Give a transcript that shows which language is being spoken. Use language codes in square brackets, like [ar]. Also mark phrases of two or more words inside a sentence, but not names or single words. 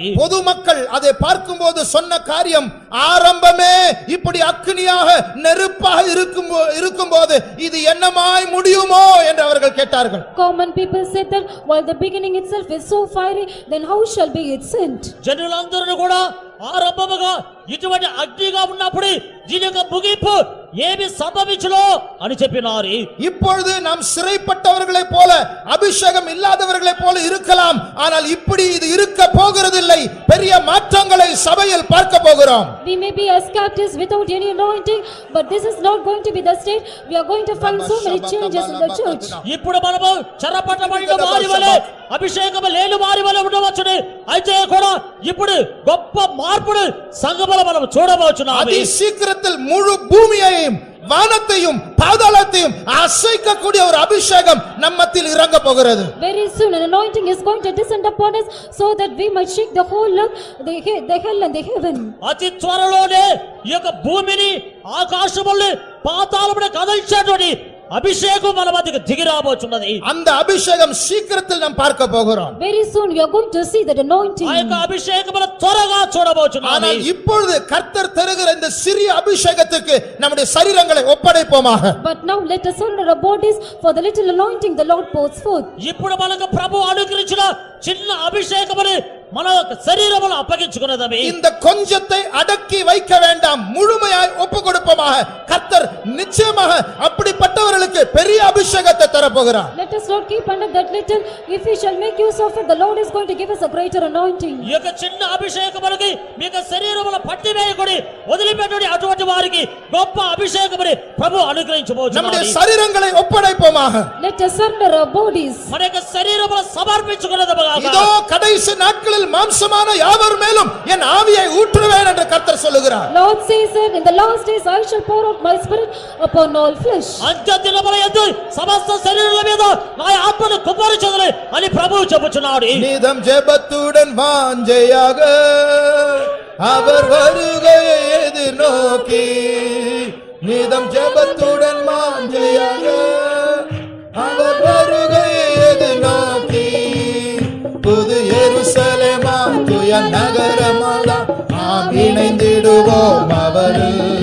[ta] பொதுமக்கள் அதை பார்க்கும்போது சொன்ன காரியம், ஆரம்பமே இப்படி அக்னியாக நெருப்பாக இருக்கும்போது இது என்னமாய் முடியுமோ என்று அவர்கள் கேட்டார்கள். [en] Common people said that while the beginning itself is so fiery, then how shall be its end? [te] జనులందరూ కూడా ఆరంభముగా ఇటువంటి అగ్నిగా ఉన్నప్పుడు దీని యొక్క ముగింపు ఏమి సంభవించునో అని చెప్పినారు. [ta] இப்பொழுது நாம் சிறைப்பட்டவர்களைப் போல அபிஷேகம் இல்லாதவர்களைப் போல இருக்கலாம், ஆனால் இப்படி இது இருக்க போகிறதில்லை. பெரிய மாற்றங்களை சபையில் பார்க்க போகிறோம். [en] We may be as captives without any anointing, but this is not going to be the state. We are going to find so many changes in the church. [te] ఇప్పుడు మనము చెరపట్టబడిన వారి వలె అభిషేకము లేని వారి వలె ఉండవచ్చును. అయితే కూడా ఇప్పుడు గొప్ప మార్పును సంఘములో మనం చూడబోచున్నాము. [ta] అతి శీఘ్రத்தில் முழு பூமியையும் வானத்தையும் பாதாளத்தையும் அசைக்கக்கூடிய ஒரு அபிஷேகம் நம்மத்தில் இறங்க போகிறது. [en] Very soon an anointing is going to descend upon us so that we might shake the whole earth, the hell and the heaven. [te] అతి త్వరలోనే ఈ యొక్క భూమిని ఆకాశముల్ని పాతాళమును కదిల్చేటువంటి అభిషేకం మన మధ్యకు దిగి రాబోచున్నది. [ta] அந்த அபிஷேகம் சீக்கிரத்தில் நாம் பார்க்க போகிறோம். [en] Very soon we are going to see that anointing. [te] ఆ యొక్క అభిషేకమును త్వరగా చూడబోచున్నాము. [ta] ஆனால் இப்பொழுது கர்த்தர் தருகிற இந்த சிறிய அபிஷேகத்துக்கு நம்முடைய சரீரங்களை ஒப்படைப்போமாக. [en] But now let us surrender our bodies for the little anointing the Lord pours forth. [te] ఇప్పుడు మనకు ప్రభువు అనుగ్రహించిన చిన్న అభిషేకమును మన శరీరమును అప్పగించుకున్నదమే. [ta] இந்த கொஞ்சத்தை அடக்கி வைக்க வேண்டாம், முழுமையாய் ஒப்பு கொடுப்போமாக. கர்த்தர் நிச்சயமாக அப்படிப்பட்டவர்களுக்கு பெரிய அபிஷேகத்தை தரப்போகிறார். [en] Let us not keep under that little. If we shall make use of it, the Lord is going to give us a greater anointing. [te] ఈ యొక్క చిన్న అభిషేకమునికి మీ యొక్క శరీరమును పట్టివేయకుడి, వదిలిపెట్టుడి. అటువంటి వారికి గొప్ప అభిషేకముని ప్రభువు అనుగ్రహించబోచున్నాడు. [ta] நம்முடைய சரீரங்களை ஒப்படைப்போமாக. [en] Let us surrender our bodies. [te] మన యొక్క శరీరమును సమర్పించుకున్నదముగా. [ta] இதோ கடைசி நாட்களில் மாம்சமான யாவர் மேலும் என் ஆவியை ஊற்றுவேன் என்று கர்த்தர் சொல்லுகிறார். [en] Lord says that in the last days I shall pour out my spirit upon all flesh. [te] అంత్య దినముల యందు సమస్త శరీరుల మీద నా ఆత్మను కుమ్మరించెదను అని ప్రభువు చెప్పుచున్నాడు. [ta] நீதம் ஜெபத்துடன் வாஞ்சையாக அவர் வருகையை எதிர்நோக்கி, நீதம் ஜெபத்துடன் வாஞ்சையாக அவர் வருகையை எதிர்நோக்கி, புது எருசலேமா தூய நகரமாதா நாம் இணைந்திடுவோம் அவரில்.